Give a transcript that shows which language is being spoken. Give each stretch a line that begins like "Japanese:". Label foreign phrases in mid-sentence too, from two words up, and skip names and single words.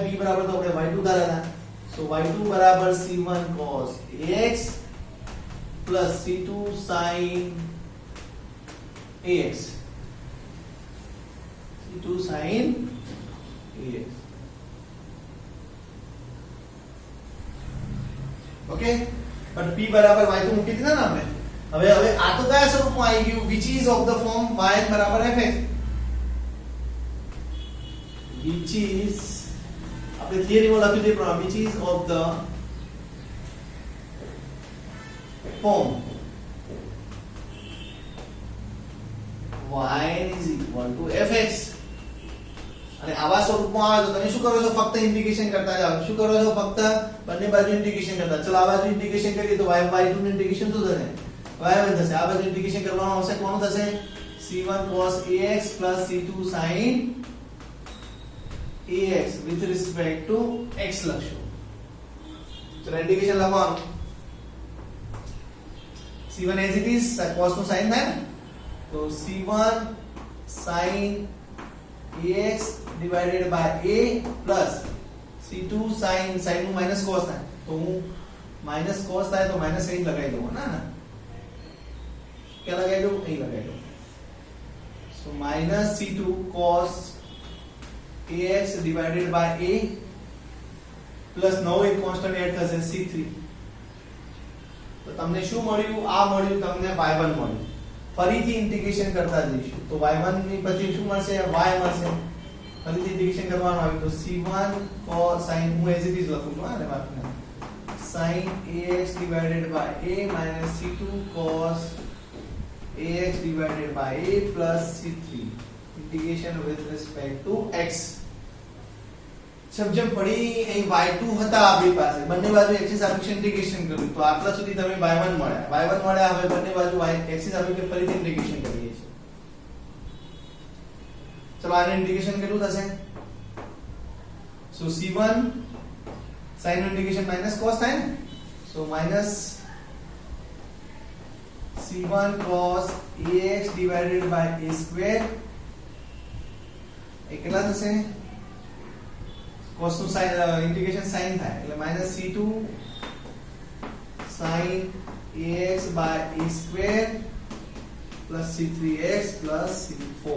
Gujarati: p બરાબર તો આપણે y2 ધારેલા, સો y2 બરાબર
English: c1 cos ax c2 sin ax, c2 sin ax.
Gujarati: ઓકે, પણ p બરાબર y2 મૂકી દીધા ને આપણે. હવે આ તો કયા સ્વરૂપમાં આવી ગયું?
English: which is of the form y બરાબર fx, which is
Gujarati: આપણે થિયરીમાં લખ્યું છે પ્રમાણે
English: which is of the form y is equal to fx.
Gujarati: અને આવા સ્વરૂપમાં આવે તો તમે શું કરો છો? ફક્ત ઇન્ટિગ્રેશન કરતા જાઓ. શું કરો છો? ફક્ત બંને બાજુ ઇન્ટિગ્રેશન કરતા. ચલો આ બાજુ ઇન્ટિગ્રેશન કરીએ તો y2 નું ઇન્ટિગ્રેશન શું થશે? y1 થશે. આ બાજુ ઇન્ટિગ્રેશન કરવાનું આવશે, કોણ થશે?
English: c1 cos ax c2 sin ax with respect to x લખશું.
Gujarati: ચલો ઇન્ટિગ્રેશન લખવાનું.
English: c1 as it is,
Gujarati: cos નું sin થાય ને, તો
English: c1 sin ax divided by a plus c2 sin
Gujarati: નું
English: minus cos
Gujarati: થાય, તો હું
English: minus cos
Gujarati: થાય તો minus અહીં લગાવી દઉં, ના ક્યાં લગાવી દઉં? અહીં લગાવી દઉં.
English: so minus c2 cos ax divided by a plus
Gujarati: નવો એક કોન્સ્ટન્ટ એડ થશે
English: c3.
Gujarati: તો તમને શું મળ્યું? આ મળ્યું તમને y1 મળ્યું. ફરીથી ઇન્ટિગ્રેશન કરતા જઈશું તો y1 ની પછી શું મળશે? y મળશે. ફરીથી ઇન્ટિગ્રેશન કરવાનું આવ્યું તો c1 cos sin, હું
English: as it is
Gujarati: લખું છું, હા ને વાતને,
English: sin ax divided by a minus c2 cos ax divided by a plus c3 integration with respect to x.
Gujarati: સમજણ પડી? અહીં y2 હતા આપણી પાસે, બંને બાજુ x ની સાપેક્ષે ઇન્ટિગ્રેશન કર્યું તો આટલા સુધી તમે y1 મળ્યા. હવે બંને બાજુ x ની સાપેક્ષે ફરીથી ઇન્ટિગ્રેશન કરીએ છીએ. ચલો આને ઇન્ટિગ્રેશન કેટલું થશે? સો c1 sin નું ઇન્ટિગ્રેશન માઈનસ cos થાય ને, સો માઈનસ
English: c1 cos ax divided by a square
Gujarati: એ કેટલા થશે? cos નું sin ઇન્ટિગ્રેશન sin થાય એટલે માઈનસ c2
English: sin ax by a square plus c3x plus c4.